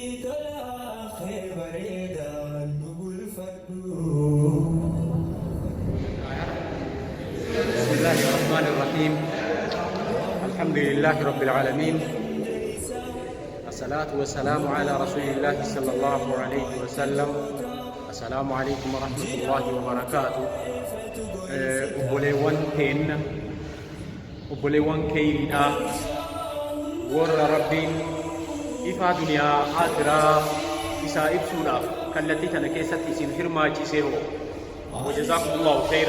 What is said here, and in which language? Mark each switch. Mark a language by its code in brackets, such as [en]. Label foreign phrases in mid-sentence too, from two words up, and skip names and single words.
[ar] بسم الله الرحمن الرحيم. الحمد لله رب العالمين، الصلاة والسلام على رسول الله صلى الله عليه وسلم. السلام عليكم ورحمة الله وبركاته. [om] obboleewwan keeyriidha warra rabbiin ifa duniyaa akhiraa isaa ibsuudhaaf kallattii tana keessatti isin hirmaachisee hoo [ar] وجزاكم الله خيرا.